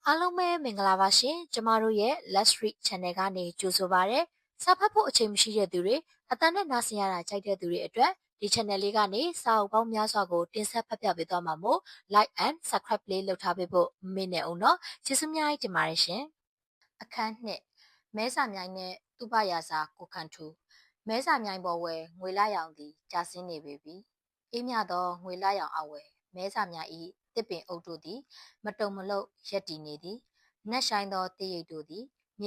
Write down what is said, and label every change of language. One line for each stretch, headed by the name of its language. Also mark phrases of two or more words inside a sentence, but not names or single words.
Burmese: အားလုံးပဲမင်္ဂလာပါရှင်ကျမတို့ရဲ့ Let's Read Channel ကနေကြိုဆိုပါရစေစာဖတ်ဖို့အချိန်မရှိတဲ့သူတွေအတန်းနဲ့နားဆင်ရတာကြိုက်တဲ့သူတွေအတွက်ဒီ channel လေးကနေစာအုပ်ပေါင်းများစွာကိုတင်ဆက်ဖတ်ပြပေးသွားမှာမို့
English: like and subscribe
Burmese: လေးလုပ်ထားပေးဖို့မမေ့နဲ့အောင်နော်ကျေးဇူးများကြီးတင်ပါတယ်ရှင်အခန်းနှစ်မဲစာမြိုင်နဲ့ သူပရာစာကိုခန့်ထူမဲစာမြိုင်ပေါ်ဝယ်ငွေလာရောင်သည်ကြာဆင်းနေပေပြီအေးမြသောငွေလာရောင်အဝယ်မဲစာမြိုင်ဤတစ်ပင်အုပ်တို့သည်မတုံမလုတ်ရက်တည်နေသည်နက်ဆိုင်သောတရိပ်တို့သည်မြေ